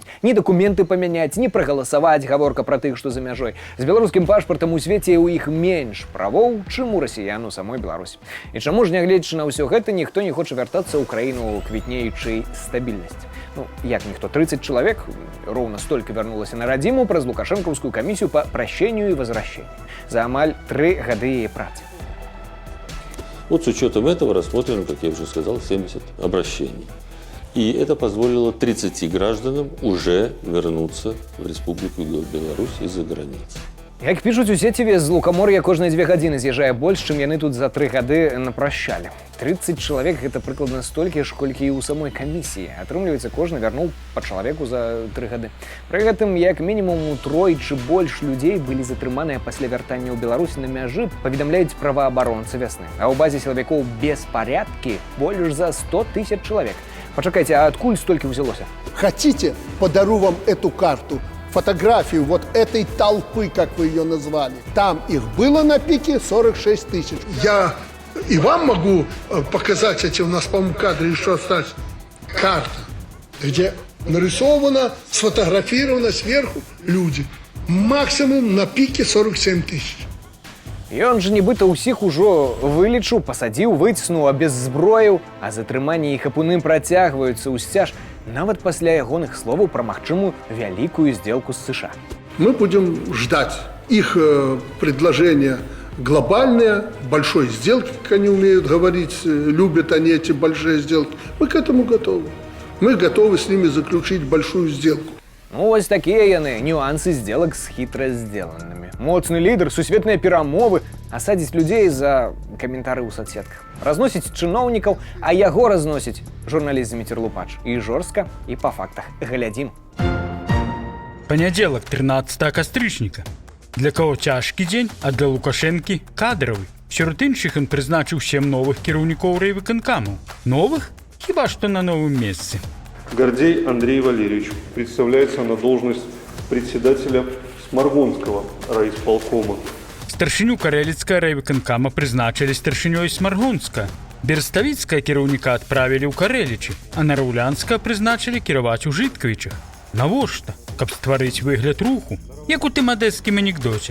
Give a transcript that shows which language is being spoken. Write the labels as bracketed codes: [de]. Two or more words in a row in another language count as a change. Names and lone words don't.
[be] Ні дакументы памяняць, ні прагаласаваць, гаворка пра тых, што за мяжой. З беларускім пашпартам у свеце ў іх менш правоў, чым у расіян у самой Беларусі. І чаму ж, нягледзячы на ўсё гэта, ніхто не хоча вяртацца ў краіну квітнеючай стабільнасці. Ну, як ніхто, 30 чалавек, роўна столькі вярнулася на радзіму праз лукашэнкаўскую камісію па [ru] прощению и возвращению [be] за амаль 3 гады яе працы. [ru] Вот с учетом этого рассмотрено, как я уже сказал, 70 обращений. И это позволило 30 гражданам уже вернуться в Республику Беларусь из-за границы. [be] Як пишуць у сеціве, з Лукамор'я кожныя 2 гадзіны з'язджае больш, чым яны тут за 3 гады напращалі. 30 чалавек – гэта прыкладна столькі ж, колькі і ў самой камісіі. Атрымліваецца, кожны вярнуў па чалавеку за 3 гады. Пры гэтым, як мінімум, утройчы больш людзей былі затрыманыя пасля вяртання ў Беларусь на мяжы, паведамляюць праваабаронцы вясны. А ў базе сілавікоў беспарядкі больш за 100 000 чалавек. Пачакайце, а адкуль столькі ўзялося? [ru] Хотите, подарю вам эту карту? Фотографию вот этой толпы, как вы ее назвали. Там их было на пике 46 000. Я и вам могу показать эти, у нас, по-моему, кадры еще остались. Карта, где нарисовано, сфотографировано сверху люди. Максимум на пике 47 000. [be] Ён жа нібыта ўсіх ужо вылічыў, пасадзіў, выціснуў, абеззброіў, а затрыманні і хапуны працягваюцца ў сцяж нават пасля ягоных словаў пра магчымую вялікую сделку з США. [ru] Мы будем ждать их предложения глобальные, большой сделки, как они умеют говорить, любят они эти большие сделки. Мы к этому готовы. Мы готовы с ними заключить большую сделку. [be] Ну, вось такія яны, нюансы сделак з хітра сделанымі. Моцны лідар, сусветныя перамовы, асадзіць людзей за каментары ў соцсетках. Разносіць чыноўнікаў, а яго разносіць журналіст Зміцер Лупач. І жорстка, і па фактах. Глядзім. Панядзелак, 13 кастрычніка. Для каго цяжкі дзень, а для Лукашэнкі кадравы. Сярод іншых ён прызначыў 7 новых кіраўнікоў райвыканкамаў. Новых? Хіба што на новым месцы. [ru] Гордей Андрей Валерьевич представляется на должность председателя Сморгонского райисполкома. [be] Старшыню карэліцкага райвыканкама прызначылі старшынёй Сморгонска. Берставіцкага кіраўніка адправілі ў Карэлічы, а Нараўлянска прызначылі кіраваць у Жыткавічах. Навошта? Каб стварыць выгляд руху, як у тым адэскім анекдоце.